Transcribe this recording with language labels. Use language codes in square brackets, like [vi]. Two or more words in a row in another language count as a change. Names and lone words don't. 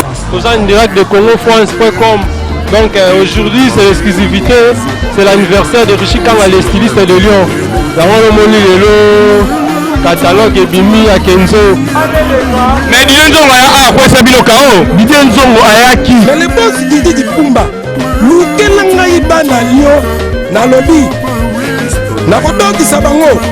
[fr] Toza en direct de Congo France point com. Donc, euh, aujourd'hui, c'est l'exclusivité. C'est l'anniversaire de Richie Kanga, les stylistes de Lyon. [ln] Yango, le moni lelo, catalogue ebimi ya Kenzo. [fr] Mais Didier Nzongo aya, ah, quoi, ça, bino, K.O.? [ln] Didier Nzongo ayaki. [fr] Mais le boss [ln] Didi Dipumba, lukela ngai bana Lyon, nalobi, nakodokisa bango.